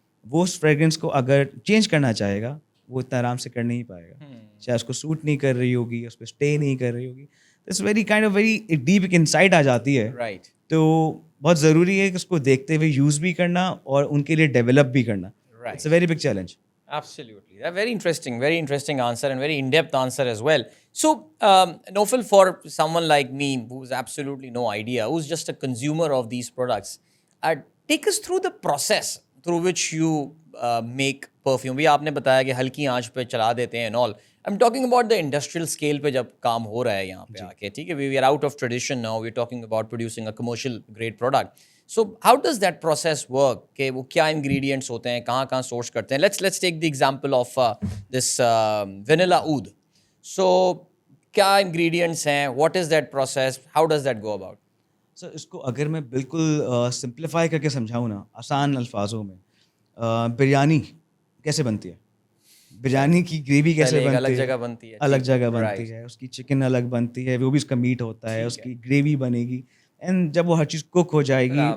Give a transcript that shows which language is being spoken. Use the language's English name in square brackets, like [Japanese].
[Urdu] وہ اس فریگرنس کو اگر چینج کرنا چاہے گا وہ اتنا آرام سے کر نہیں پائے گا, چاہے اس کو سوٹ نہیں کر رہی ہوگی, اس پہ اسٹے نہیں کر رہی ہوگی. [English] it's very kind of very deep [Urdu] ایک انسائٹ آ جاتی ہے. [English] right, [Urdu] تو بہت ضروری ہے کہ اس کو دیکھتے ہوئے یوز بھی کرنا اور ان کے لیے ڈیولپ بھی کرنا. [English] It's a very big challenge. Absolutely. Very interesting answer and very in-depth answer as well. So, Naufal, for someone like me who's absolutely no idea, who's just a consumer of these products, take us through the process through which you make perfume. [Urdu] بھی آپ نے بتایا کہ ہلکی آنچ پہ چلا دیتے ہیں [English] and all. I'm talking about the industrial scale [Urdu] پہ جب کام ہو رہا ہے یہاں پہ آ کے, ٹھیک ہے, [English] we are out of tradition now, we're talking about producing a commercial grade product. So how does that process work? [Urdu] کہ وہ کیا انگریڈینٹس ہوتے ہیں, کہاں کہاں سورس کرتے ہیں. [English] Let's take the example of this vanilla oud. So [Urdu] کیا انگریڈینٹس ہیں, [English] what is that process, how does that go about? [Urdu] سر اس کو اگر میں بالکل سمپلیفائی کر کے سمجھاؤں نا آسان الفاظوں میں, بریانی کیسے بنتی ہے, بریانی کی گریوی کیسے بنتی ہے, الگ جگہ بنتی ہے, الگ جگہ بنتی ہے, اس کی چکن الگ بنتی ہے, وہ بھی اس کا میٹ ہوتا ہے, اس کی گریوی بنے گی, اینڈ جب وہ ہر چیز کوک ہو جائے گی